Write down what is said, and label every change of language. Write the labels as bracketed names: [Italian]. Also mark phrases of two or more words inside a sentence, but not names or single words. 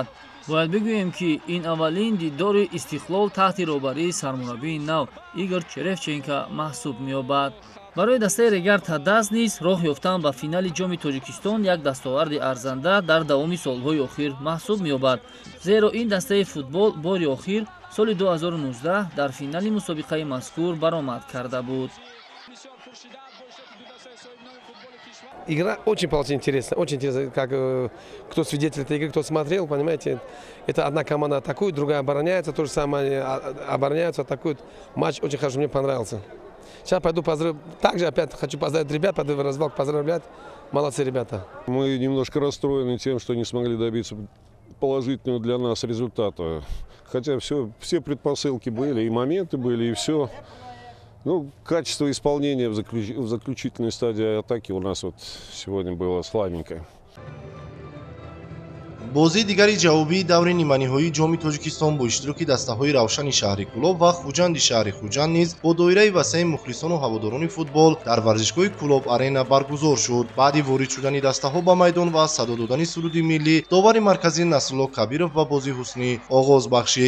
[Tajik] бояд бигӯем, ки ин аввалин дидори Истиқлол таҳти роҳбарии сармураббии нав Игор Черевченко маҳсуб меёбад. барои дастаи Регартадас низ роҳ ёфтан ба финали ҷоми Тоҷикистон як дастоварди арзанда дар давоми солҳои охир маҳсуб меёбад, зеро ин дастаи футбол бори охир соли 2019 дар финали мусобиқаи мазкур баромад карда буд. [Russian] Игра очень получилась интересная, очень интересно, как кто свидетель этой игры, кто смотрел, понимаете, это одна команда атакует, другая обороняется, то же самое обороняются, атакуют. Матч очень хорошо, мне понравился. Сейчас пойду поздравить, также опять хочу поздравить ребят, пойду в развалку поздравлять, молодцы ребята. Мы немножко расстроены тем, что не смогли добиться положительного для нас результата, хотя все предпосылки были, и моменты были, и все. Ну, качество исполнения в заключительной стадии атаки у нас вот сегодня было слабенькое. [Tajik] бозии дигари ҷавобии даври ниманиҳоии ҷоми Тоҷикистон бо иштироки дастаҳои Равшани шаҳри Кӯлоб ва Хуҷанди шаҳри Хуҷанд низ бо доираи васеъи мухлисону ҳаводорони футбол дар варзишгоҳи Кӯлоб Арена баргузор шуд. баъди ворид шудани дастаҳо ба майдон ва садо додани суруди миллӣ, довари марказӣ Насрулло Кабиров ва Бозӣ Ҳуснӣ оғоз бахшид.